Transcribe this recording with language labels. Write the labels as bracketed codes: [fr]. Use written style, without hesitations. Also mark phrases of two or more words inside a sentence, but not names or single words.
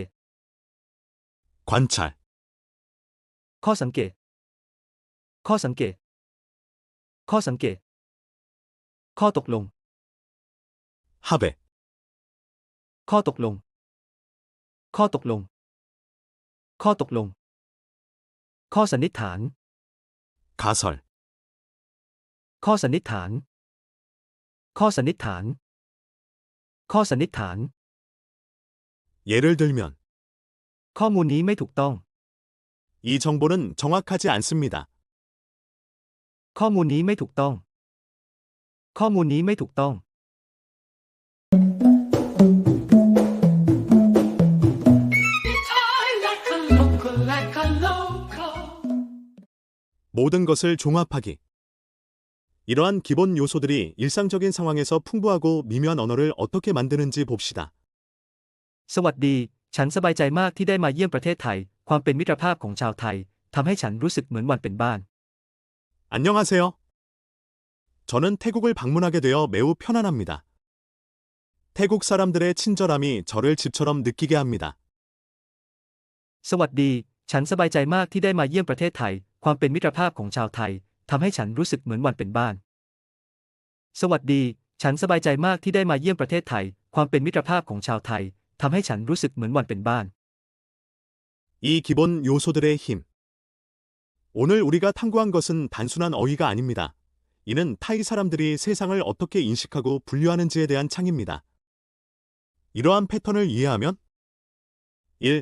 [ko] 관찰, [th] ข้อสังเกต ข้อสังเกต ข้อสังเกต ข้อตกลง [ko] 합의, [th] ข้อตกลง ข้อตกลง ข้อตกลง ข้อสันนิษฐาน [ko] 가설, [th] ข้อสันนิษฐาน ข้อสันนิษฐาน ข้อสันนิษฐาน [ko] 예를 들면 [th] ข้อมูลนี้ไม่ถูกต้อง [ko] 이 정보는 정확하지 않습니다. [th] ข้อมูลนี้ไม่ถูกต้อง ข้อมูลนี้ไม่ถูกต้อง [en] Thai like a local, like a local. [ko] 모든 것을 종합하기. 이러한 기본 요소들이 일상적인 상황에서 풍부하고 미묘한 언어를 어떻게 만드는지 봅시다. [th] สวัสดี ฉันสบายใจมากที่ได้มาเยี่ยมประเทศไทย ความเป็นมิตรภาพของชาวไทยทำให้ฉันรู้สึกเหมือนวันเป็นบ้าน [ko] 안녕하세요. 저는 태국을 방문하게 되어 매우 편안합니다. 태국 사람들의 친절함이 저를 집처럼 느끼게 합니다. [th] สวัสดี ฉันสบายใจมากที่ได้มาเยี่ยมประเทศไทย ความเป็นมิตรภาพของชาวไทยทำให้ฉันรู้สึกเหมือนวันเป็นบ้าน สวัสดี ฉันสบายใจมากที่ได้มาเยี่ยมประเทศไทย ความเป็นมิตรภาพของชาวไทยทำให้ฉันรู้สึกเหมือนวันเป็นบ้าน [ko] 이 기본 요소들의 힘. 오늘 우리가 탐구한 것은 단순한 어휘가 아닙니다. 이는 타이 사람들이 세상을 어떻게 인식하고 분류하는지에 대한 창입니다. 이러한 패턴을 이해하면 1.